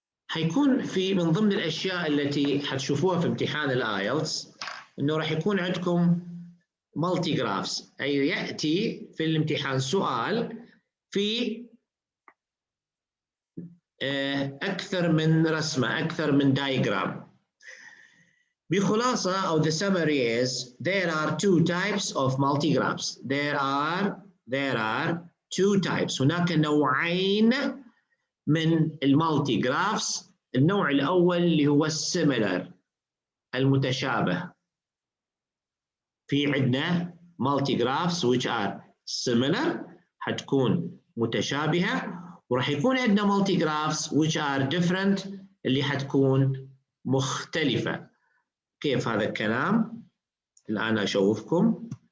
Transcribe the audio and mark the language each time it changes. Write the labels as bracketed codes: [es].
[ar] حيكون في من ضمن الأشياء التي حتشوفوها في امتحان الايلتس إنه راح يكون عندكم مالتي جرافس، أي يأتي في الامتحان سؤال في أكثر من رسمة، أكثر من دايجرام. بخلاصة أو [en] the summary is there are two types of multigraphs. There are two types. [ar] هناك نوعين من المالتي جرافس. النوع الأول اللي هو السيميلر المتشابه. في عندنا [en] multi graphs which are similar [ar] حتكون متشابهة، وراح يكون عندنا [en] multi graphs which are different [ar] اللي حتكون مختلفة. كيف هذا الكلام؟ الآن أشوفكم.